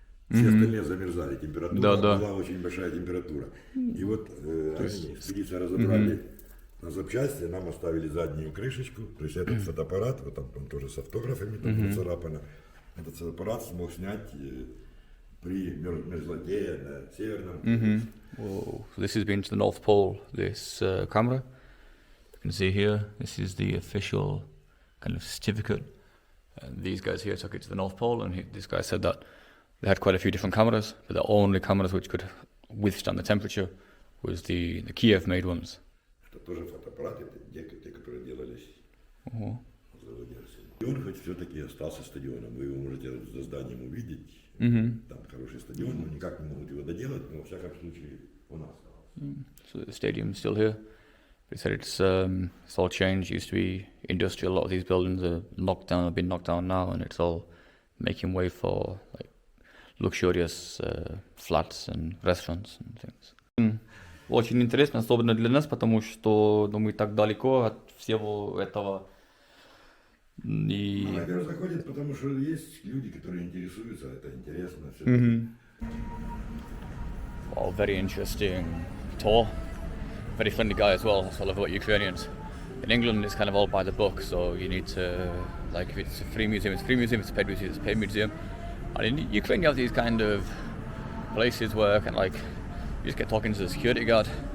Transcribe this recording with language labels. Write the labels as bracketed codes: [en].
[ru] Все остальные замерзали, температура была очень большая температура. И вот они, экспедиция разобрали на запчасти, нам оставили заднюю крышечку, то есть этот фотоаппарат, вот там тоже с автографами там нацарапано, этот фотоаппарат смог снять при мерзлоте на Северном полюсе. Whoa. [en] So this has been to the North Pole, this camera. You can see here, this is the official kind of certificate. And these guys here took it to the North Pole, and this guy said that they had quite a few different cameras, but the only cameras which could withstand the temperature was the KYIV made ones. [ru] Это тоже фотоаппараты, те, которые делались заводился. Стадион хоть все-таки остался стадионом, вы его можете за зданием увидеть. Там хороший стадион, но никак не могут его доделать, но во всяком случае он остался. [en] So the stadium's still here. They said it's all changed. It used to be industrial. A lot of these buildings are knocked down, have been knocked down now, and it's all making way for like luxurious flats and restaurants and things. [ru] Очень интересно, особенно для нас, потому что мы так далеко от всего этого. И... Молодежь заходит, потому что есть люди, которые интересуются, это интересно. Все. [en] Oh, very interesting tour. Very friendly guy as well. That's what I love about Ukrainians. In England, it's kind of all by the book, so you need to, like, if it's a free museum, it's a free museum. If it's a paid museum, it's a paid museum. And in Ukraine, you have these kind of places where, kind of like, you just get talking to the security guard.